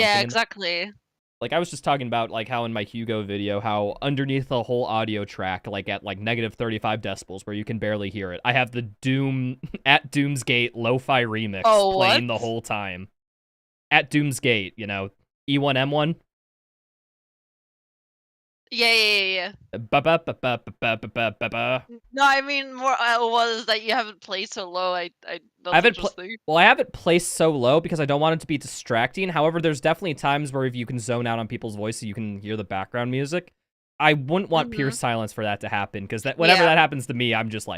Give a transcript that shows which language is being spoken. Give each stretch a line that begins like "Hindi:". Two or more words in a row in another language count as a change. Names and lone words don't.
English: Yeah, exactly. Like, I was just talking about, like, how in my Hugo video, how underneath the whole audio track, like, at, like, negative 35 decibels, where you can barely hear it, I have the Doom, at Doom's Gate, lo-fi remix playing the whole time. At Doom's Gate, you know, E1M1. Yeah. Ba-ba-ba-ba-ba-ba-ba-ba. No, I mean, more was that you haven't played so low. That's interesting. Well, I haven't placed so low because I don't want it to be distracting. However, there's definitely times where if you can zone out on people's voices, you can hear the background music. I wouldn't want pure silence for that to happen because whenever that happens to me, I'm just like.